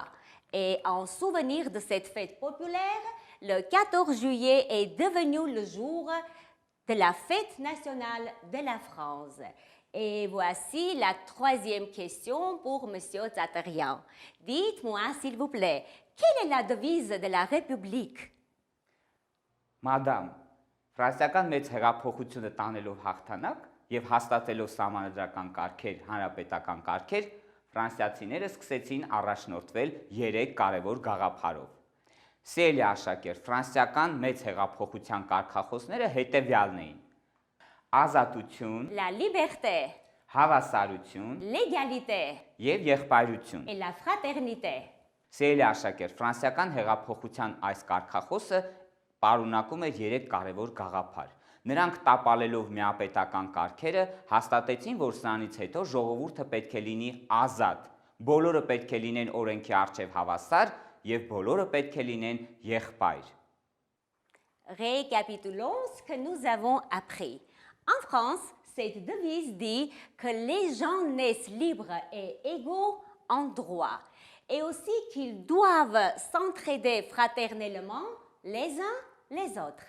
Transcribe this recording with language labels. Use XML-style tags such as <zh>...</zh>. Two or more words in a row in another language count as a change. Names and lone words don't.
<fr>Et en souvenir de cette fête populaire, le 14 juillet est devenu le jour de la fête nationale de la France. Et voici la troisième question pour M. Zatarian. Dites-moi, s'il vous plaît, quelle est la devise de la République?</fr> <hy>Մադամ, ֆրանսիական մեծ հեղափոխությունը տանելով հաղթանակ եւ հաստատելով սահմանադրական կարգեր, հանրապետական կարգեր, ֆրանսիացիները սկսեցին առաջնորդվել 3 կարևոր գաղափարով։ Սիրելի աշակերտ, ֆրանսիական մեծ հեղափոխության կարգախոսները հետևյալն էին. ազատություն,</hy> <fr>La liberté,</fr> <hy>հավասարություն</hy> <fr>l'égalité</fr> <hy>եւ եղբայրություն։</hy> <fr>et la fraternité.</fr> <hy>Սիրելի աշակերտ, ֆրանսիական հեղափոխության այս կարգախոսը պարունակում էր 3 կարևոր գաղափար։ Նրանք տապալելով միապետական կարգերը հաստատեցին, որ սրանից հետո ժողովուրդը պետք է լինի ազատ, բոլորը պետք է լինեն օրենքի առջև հավասար եւ բոլորը պետք է լինեն եղբայր։</hy> <fr>Récapitulons ce que nous avons appris. En France, cette devise dit que les gens naissent libres et égaux en droit, et aussi qu'ils doivent s'entraider fraternellement les uns les autres.</fr>